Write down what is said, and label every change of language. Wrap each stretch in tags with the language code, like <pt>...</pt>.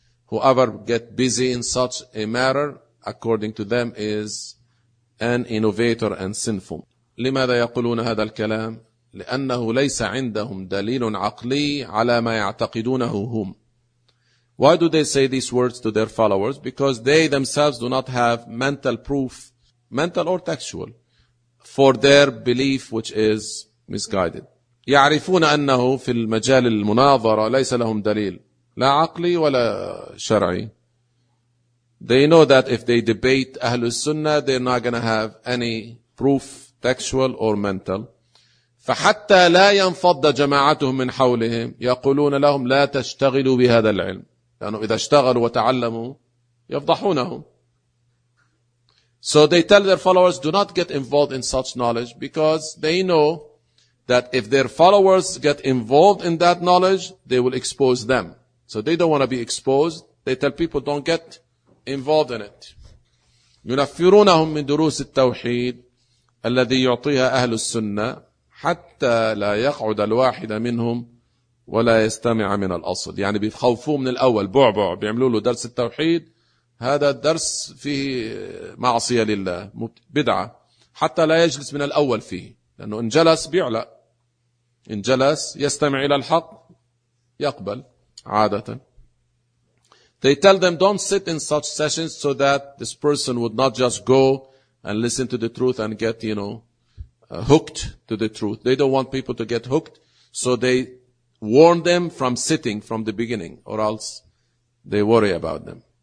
<en>Whoever get busy in such a matter, according to them, is an innovator and sinful.</en> <ar>لماذا يقولون هذا الكلام؟ لأنه ليس عندهم دليل عقلي على ما يعتقدونه هم.</ar> <en>Why do they say these words to their followers? Because they themselves do not have mental proof, mental or textual, for their belief which is misguided.</en> <ar>يعرفون أنه في المجال المناظرة ليس لهم دليل لا عقلي ولا شرعي.</ar> <en>They know that if they debate أهل السنة, they're not going to have any proof, textual or mental.</en> <ar>فحتى لا ينفض جماعتهم من حولهم يقولون لهم لا تشتغلوا بهذا العلم. لأنه إذا اشتغلوا وتعلموا يفضحونهم.</ar> <en>So they tell their followers, do not get involved in such knowledge, because they know that if their followers get involved in that knowledge, they will expose them. So they don't want to be exposed. They tell people, don't get involved in it.</en> <ar>ينفرونهم من دروس التوحيد الذي يعطيها أهل السنة حتى لا يقعد الواحد منهم ولا يستمع من الأصل. يعني بيخوفوه من الأول, بعبع بيعملوا له درس التوحيد, هذا الدرس فيه معصية لله بدعة, حتى لا يجلس من الأول فيه, لأنه إن جلس بيعلق, إن جلس يستمع إلى الحق يقبل عادة.</ar> <en>They tell them don't sit in such sessions so that this person would not just go and listen to the truth and get, you know, hooked to the truth. They don't want people to get hooked, so they warn them from sitting from the beginning, or else they worry about them.</en>